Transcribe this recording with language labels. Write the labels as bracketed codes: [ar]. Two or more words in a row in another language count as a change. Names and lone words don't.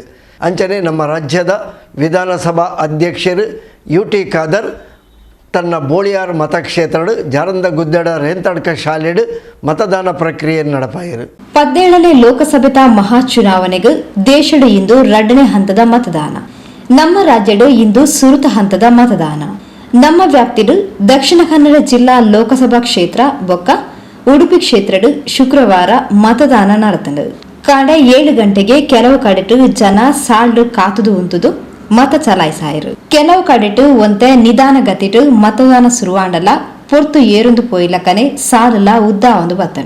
[tcy] ಅಂಚನೆ ನಮ್ಮ ರಾಜ್ಯದ ವಿಧಾನಸಭಾ ಅಧ್ಯಕ್ಷರು UT ಖಾದರ್ ತನ್ನ ಬೋಳಿಯಾರ್ ಮತಕ್ಷೇತ್ರದ ಜಾರಂದ ಗುದ್ದಡ ರೇಂತಡ್ಕ ಶಾಲೆಡ್ ಮತದಾನ ಪ್ರಕ್ರಿಯೆ ನಡೆಪಾಯಿರು. 17ನೇ ಲೋಕಸಭೆತ ಮಹಾ ಚುನಾವಣೆಗೆ ದೇಶದ ಇಂದು 2ನೇ ಹಂತದ ಮತದಾನ. ನಮ್ಮ ರಾಜ್ಯದ ಇಂದು ಸುರುತ ಹಂತದ ಮತದಾನ. ನಮ್ಮ ವ್ಯಾಪ್ತಿಡು ದಕ್ಷಿಣ ಕನ್ನಡ ಜಿಲ್ಲಾ ಲೋಕಸಭಾ ಕ್ಷೇತ್ರ ಬೊಕ್ಕ ಉಡುಪಿ ಕ್ಷೇತ್ರದ ಶುಕ್ರವಾರ ಮತದಾನ ನಡೆತಂಡು. ಕಡೆ 7 ಗಂಟೆಗೆ ಕೆಲವು ಕಡೆಟು ಜನ ಸಾಲ್ಡು ಕಾತುದು ಉಂತುದು ಮತ ಚಲಾಯಿಸಾಯಿರು. ಕೆಲವು ಕಡೆಟು ಒಂತೆ ನಿಧಾನ ಗತಿಟು ಮತದಾನ ಶುರುವಾಂಡಲ ಪೊರ್ತು ಏರುಂದು ಪೋಯಿಲಕನೆ ಸಾಲಲ ಉದ್ದ ಒಂದು ಬತ್ತಂಡು.